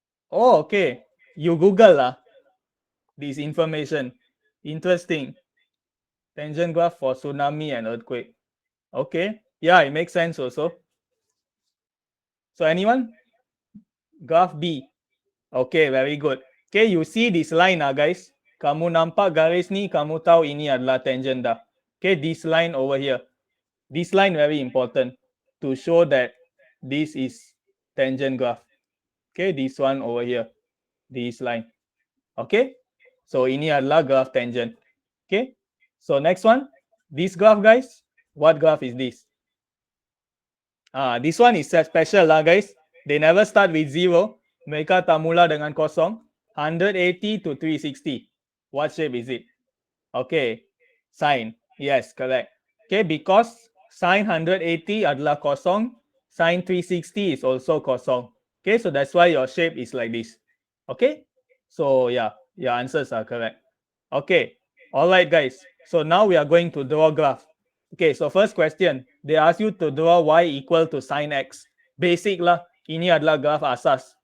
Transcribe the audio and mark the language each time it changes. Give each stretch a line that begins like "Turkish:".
English: Oh, okay. You Google this information. Interesting. Tangent graph for tsunami and earthquake. Okay. Yeah, it makes sense also. So anyone? Graph B. Okay, very good. Okay, you see this line guys.
Malay: Kamu nampak garis ni, kamu tahu ini adalah tangent dah.
English: Okay, this line over here. This line very important to show that this is tangent graph. Okay, this one over here. This line. Okay,
Malay: so ini adalah graph tangent.
English: Okay, so next one, this graph guys, what graph is this? This one is special guys. They never start with 0.
Malay: Mereka tak mula dengan kosong.
English: 180 to 360. What shape is it? Okay, sine. Yes, correct. Okay, because sine 180
Malay: adalah kosong,
English: sine 360 is also kosong. Okay, so that's why your shape is like this. Okay, so yeah, your answers are correct. Okay, all right guys. So now we are going to draw graph. Okay, so first question, they ask you to draw y equal to sine x.
Malay: Basic lah, ini adalah graph asas.